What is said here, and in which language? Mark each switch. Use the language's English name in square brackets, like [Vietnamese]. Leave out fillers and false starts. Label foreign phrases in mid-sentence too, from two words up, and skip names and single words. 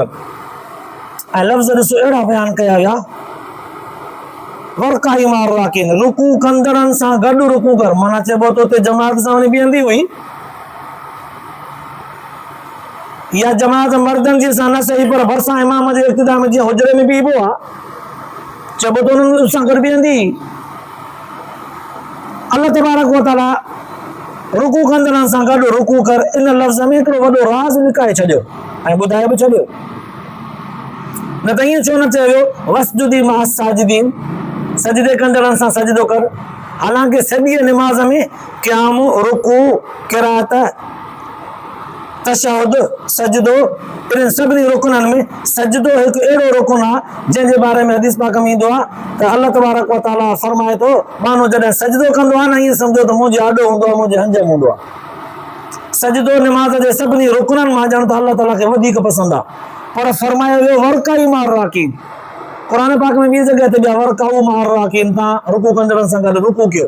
[Sindhi] ऐं लफ़्ज़ ॾिसो अहिड़ा बयान कया विया, [Arabic] واركعي مع الراكعين, [Sindhi] रुकू कंदड़नि सां गॾु रुकू कर, माना चइबो तो ते जमात सां वञी बीहंदी हुई, या जमात मर्दनि जी सां न सही पर भरिसां इमाम जे इक़्तिदा में जीअं हुजरे में बीहबो आहे, चइबो तो उन्हनि सां गॾु बीहंदी। [Arabic] الله تبارك وتعالى [Sindhi] रुकू कंदड़नि सां गॾु रुकू कर, इन लफ़्ज़ में हिकिड़ो वॾो राज़ लिकाए छॾियो ऐं ॿुधाए बि छॾियो। न त ईअं छो न चयो वियो [Arabic] واسجدي مع الساجدين, [Sindhi] सजदे कंदड़नि सां सजदो कर। हालांकि सॼी निमाज़ में क़याम, रुकू, क़िराअत, तशहुद, सजदो, इन्हनि सभिनी रुकननि में सजदो हिकु अहिड़ो रुकन आहे जंहिंजे बारे में हदीस पाक में ईंदो आहे त [Arabic] الله تبارك وتعالى [Sindhi] फरमाए थो, माण्हू जॾहिं सजदो कंदो आहे न ईअं सम्झो त मुंहिंजे आॾो हूंदो आहे, मुंहिंजे हंज में हूंदो आहे। सजदो निमाज़ जे सभिनी रुकननि मां ॼण त अल्लाह ताला खे वधीक पसंदि आहे, पर फरमायो वियो [Arabic] واركعي مع الراكعين. [Sindhi] क़ुरान पाक में ॿी जॻह ते ॿिया [Arabic] واركعوا مع الراكعين, [Sindhi] तव्हां रुकू कंदड़नि सां गॾु रुकू कयो।